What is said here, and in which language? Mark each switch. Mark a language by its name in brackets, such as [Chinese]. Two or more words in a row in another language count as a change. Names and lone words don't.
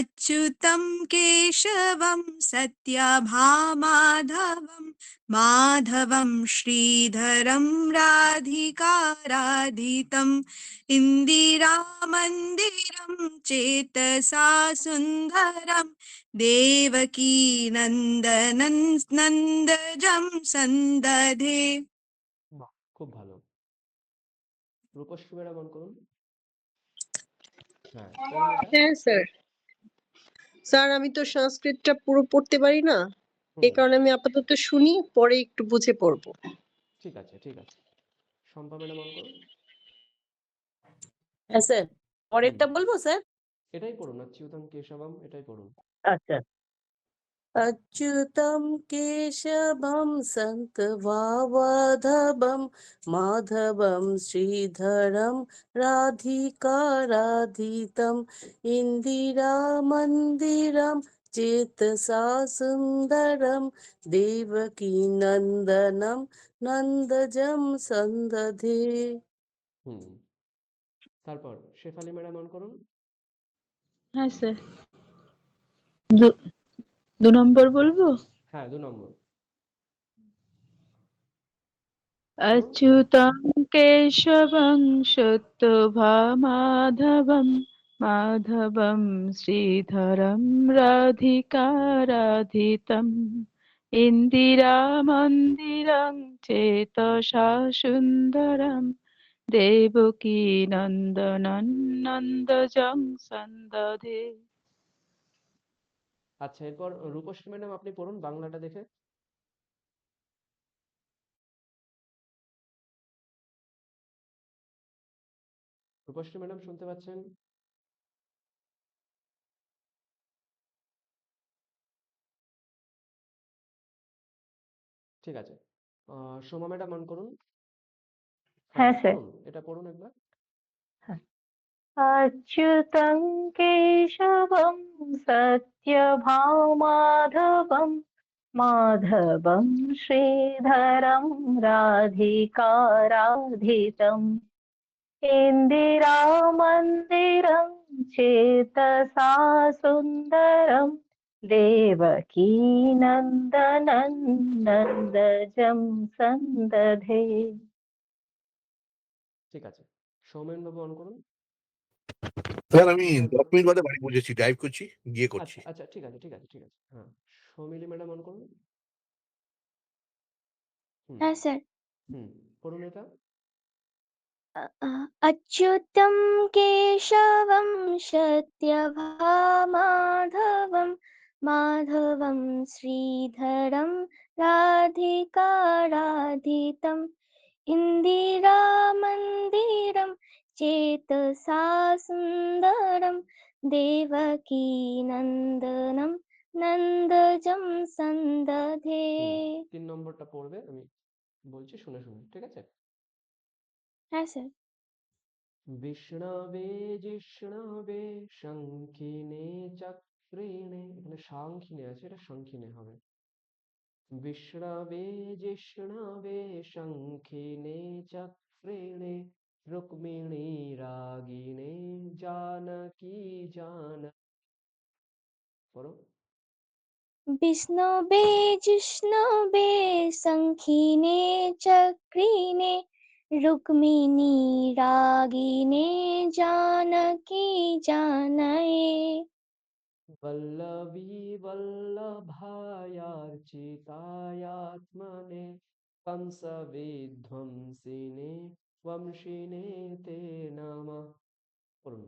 [Sanskrit] अच्युतं केशवं सत्यभामाधवं माधवं श्रीधरं राधिकाराधितम् इन्दिरामन्दिरं चेतसा सुन्दरं देवकी नन्दनं नन्दजं सन्दधे। [Bangla] বাহ, খুব ভালো। রূপশ্রী ম্যাডাম অন করুন। হ্যাঁ, পড়ুন এটা। হ্যাঁ স্যার। স্যার আমি তো সংস্কৃতটা পুরো পড়তে পারি না, এই হুম, কারণে আমি আপাতত শুনি, পরে একটু বুঝে পড়বো। ঠিক আছে, ঠিক আছে। শম্পা ম্যাডাম অন করুন। হ্যাঁ স্যার, হুম, পরেরটা বলবো স্যার? এটাই পড়ুন, [Sanskrit] অচ্যুতম কেশবম, [Bangla] এটাই পড়ুন। আচ্ছা। [Sanskrit] अच्युतं केशवं शङ्खवावधवं माधवं श्रीधरं राधिकाराधितम् इन्दिरामन्दिरं चेतसा सुन्दरं देवकी नन्दनं नन्दजं सन्दधे। [Bangla] হুম, তারপর শেফালি ম্যাডাম অন করুন। হ্যাঁ স্যার, দু নম্বর বলবো। হ্যাঁ, 2 নম্বর পড়ুন। [Sanskrit] अच्युतं केशवं शुद्धभामाधवं माधवं श्रीधरं राधिकाराधितम् इन्दिरामन्दिरं चेतसा सुन्दरं देवकी नन्दनं नन्दजं सन्दधे। [Bangla] আচ্ছা, এরপর রূপশ্রী ম্যাডাম আপনি পড়ুন বাংলাটা দেখে। রূপশ্রী ম্যাডাম শুনতে পাচ্ছেন? ঠিক আছে। সোমা ম্যাডাম অন করুন। হ্যাঁ, হ্যাঁ স্যার। পড়ুন, এটা পড়ুন একবার। [Sanskrit] अच्युतं केशवं सत्यभामाधवं माधवं श्रीधरं राधिकाराधितम् इन्दिरामन्दिरं चेतसा सुन्दरं देवकी नन्दनं नन्दजं सन्दधे। [Bangla] ঠিক আছে। সৌমেন বাবু অন করুন। স্যার আমি হ্যাঁ, 10 বলুন। মিনিট বাদে বাড়ি পৌঁছেছি, ড্রাইভ করছি, গিয়ে করছি। আচ্ছা, আচ্ছা, ঠিক আছে, ঠিক আছে, ঠিক আছে। হ্যাঁ, সৌমিলি ম্যাডাম অন করুন। হুম, হ্যাঁ স্যার। হুম, পড়ুন এটা। [Sanskrit] अच्युतं केशवं सत्यभामाधवं माधवं श्रीधरं राधिकाराधितम् इन्दिरामन्दिरं चेतसा सुन्दरं देवकी नन्दनं नन्दजं सन्दधे। [Bangla] হুম, 3 নম্বরটা পড়বে, আমি বলছি শুনে শুনে, ঠিক আছে? হ্যাঁ স্যার। [Sanskrit] বিষ্ণবে জিষ্ণবে শঙ্খিনে চক্রিণে, [Bangla] এখানে সাংখিনে আছে, এটা শঙ্খিনে হবে। [Sanskrit] বিষ্ণবে জিষ্ণবে শঙ্খিনে চক্রিণে রুক্মিণী রাগিণে জানকী জান, পড়ো। विष्णवे जिष्णवे शङ्खिने चक्रिणे रुक्मिणी रागिणे जानकी जानये। वल्लवी वल्लभायार्चितायात्मने कंसविध्वंसिने वंशिने ते नमः, পড়ুন।